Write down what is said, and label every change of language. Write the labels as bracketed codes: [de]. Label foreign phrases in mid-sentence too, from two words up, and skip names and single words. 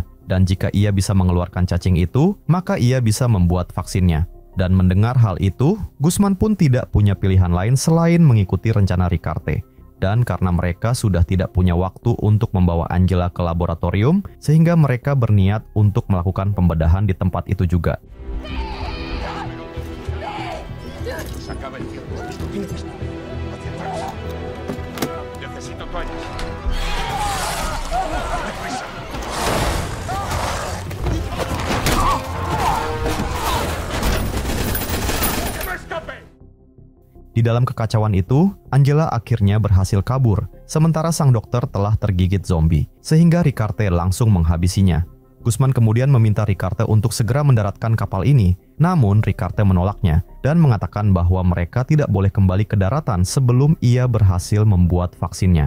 [id] Dan jika ia bisa mengeluarkan cacing itu, maka ia bisa membuat vaksinnya. Dan mendengar hal itu, Guzman pun tidak punya pilihan lain selain mengikuti rencana Ricarte. Dan karena mereka sudah tidak punya waktu untuk membawa Angela ke laboratorium, sehingga mereka berniat untuk melakukan pembedahan di tempat itu juga. [es] Se acaba el tiempo. Hacia atrás. Necesito toallas. Deprisa. ¡Que no escape! [id] Di dalam kekacauan itu, Angela akhirnya berhasil kabur, sementara sang dokter telah tergigit zombie, sehingga Ricarte langsung menghabisinya. Guzman kemudian meminta Ricarte untuk segera mendaratkan kapal ini, namun Ricarte menolaknya dan mengatakan bahwa mereka tidak boleh kembali ke daratan sebelum ia berhasil membuat vaksinnya.